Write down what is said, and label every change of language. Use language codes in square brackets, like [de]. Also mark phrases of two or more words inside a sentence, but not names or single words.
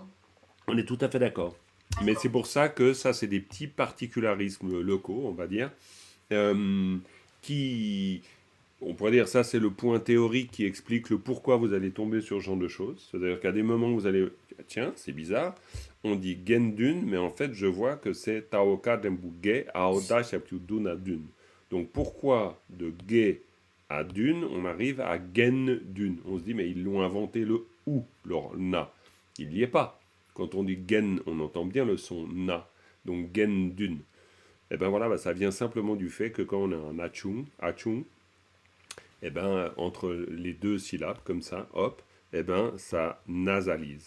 [fr] On est tout à fait d'accord. Mais c'est pour ça que ça, c'est des petits particularismes locaux, on va dire, qui... On pourrait dire ça, c'est le point théorique qui explique le pourquoi vous allez tomber sur ce genre de choses. C'est-à-dire qu'à des moments, vous allez... Tiens, c'est bizarre. On dit gendun, mais en fait, je vois que c'est taoka dembuge aoda dun à dun. Donc, pourquoi de ge à dun, on arrive à gendun? On se dit, mais ils l'ont inventé le ou, le na. Il n'y est pas. Quand on dit gen, on entend bien le son na. Donc, gendun. Et bien voilà, ça vient simplement du fait que quand on a un achung, eh ben, entre les deux syllabes, comme ça, hop, eh ben, ça nasalise.